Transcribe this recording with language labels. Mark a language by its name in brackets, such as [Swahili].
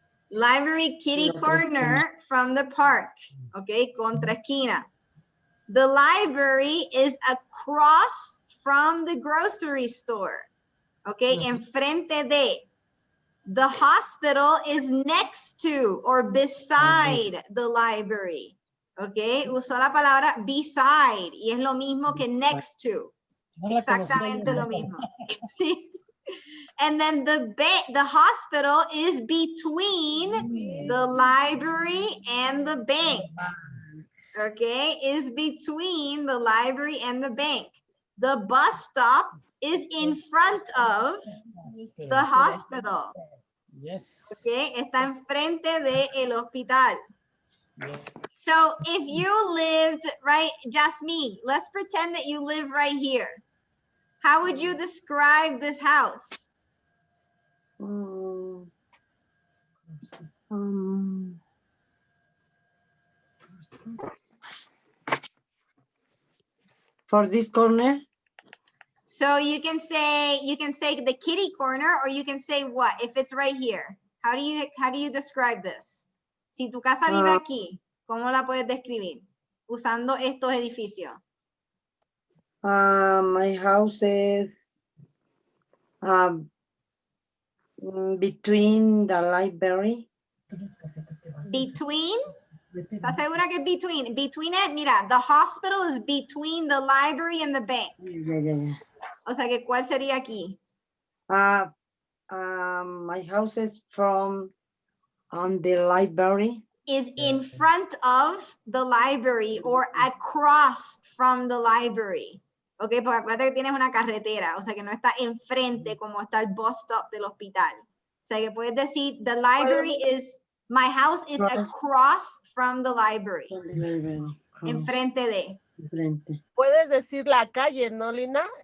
[English] Library kitty corner from the park. Okay, [Spanish] contra esquina. [English] The library is across from the grocery store. Okay, [Spanish] enfrente de. [English] The hospital is next to or beside the library. [Spanish] Okay, usó la palabra beside y es lo mismo que next to. Exactamente lo mismo. Sí. [English] And then the hospital is between the library and the bank. Okay, is between the library and the bank. The bus stop is in front of the hospital. Yes. [Spanish] Okay, está enfrente de el hospital. [English] Yeah. So if you lived right, Jasmine, let's pretend that you live right here. How would you describe this house? For this corner? So you can say the kitty corner, or you can say what if it's right here. How do you describe this? [Spanish] Si tu casa vive aquí, ¿cómo la puedes describir? Usando estos edificios. [English] My house is between the library. Between? [Spanish] ¿Estás segura que es between? [English] Between it, mira, the hospital is between the library and the bank. Yeah. [Spanish] O sea que, ¿cuál sería aquí? [English] My house is on the library. Is in front of the library or across from the library. [Spanish] Ok, porque acuérdate que tienes una carretera, o sea que no está enfrente como está el bus stop del hospital. O sea que puedes decir, [English] the library is, my house is across from the library. [Spanish] Enfrente de. Puedes decir la calle, ¿no, Lina?